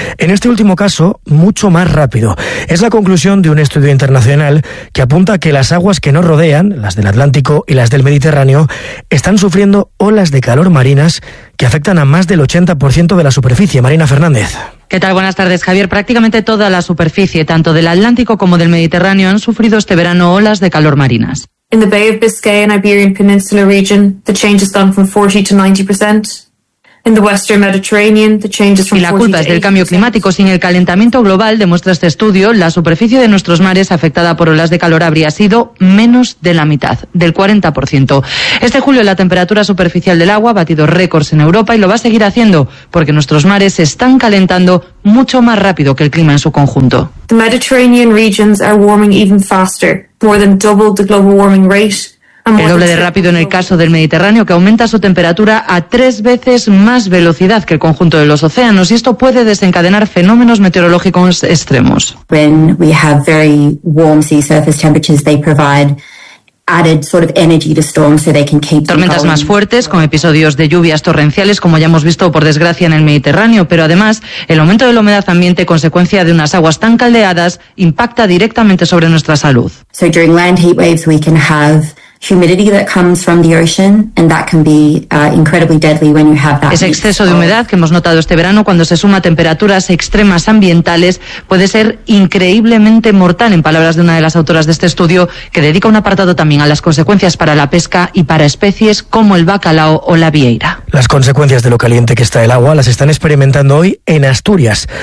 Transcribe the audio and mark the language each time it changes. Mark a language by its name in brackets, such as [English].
[Spanish] En este último caso, mucho más rápido. Es la conclusión de un estudio internacional que apunta que las aguas que nos rodean, las del Atlántico y las del Mediterráneo, están sufriendo olas de calor marinas que afectan a más del 80% de la superficie. Marina Fernández. ¿Qué tal? Buenas tardes, Javier. Prácticamente toda la superficie, tanto del Atlántico como del Mediterráneo, han sufrido este verano olas de calor marinas. [English] In the Bay of Biscay and Iberian Peninsula region, the change has gone from 40 to 90%. In the Western Mediterranean, the change is from 40 to 80%. [Spanish] Y la culpa es del cambio climático. Sin el calentamiento global, demuestra este estudio, la superficie de nuestros mares afectada por olas de calor habría sido menos de la mitad, del 40%. Este julio la temperatura superficial del agua ha batido récords en Europa y lo va a seguir haciendo porque nuestros mares se están calentando mucho más rápido que el clima en su conjunto. [English] The Mediterranean regions are warming even faster, more than double the global warming rate. [Spanish] El doble de rápido en el caso del Mediterráneo, que aumenta su temperatura a 3 veces más velocidad que el conjunto de los océanos, y esto puede desencadenar fenómenos meteorológicos extremos. [English] When we have very warm sea surface temperatures, they provide added sort of energy to storms so they can keep [Spanish] tormentas [English] going. [Spanish] Más fuertes, con episodios de lluvias torrenciales, como ya hemos visto por desgracia en el Mediterráneo, pero además el aumento de la humedad ambiente, consecuencia de unas aguas tan caldeadas, impacta directamente sobre nuestra salud. [English] So during land heat waves we can have humidity that comes from the ocean, and that can be incredibly deadly when you have that. [Spanish] Ese exceso de humedad que hemos notado este verano, cuando se suma a temperaturas extremas ambientales, puede ser increíblemente mortal, en palabras de una de las autoras de este estudio, que dedica un apartado también a las consecuencias para la pesca y para especies como el bacalao o la vieira. Las consecuencias de lo caliente que está el agua las están experimentando hoy en Asturias.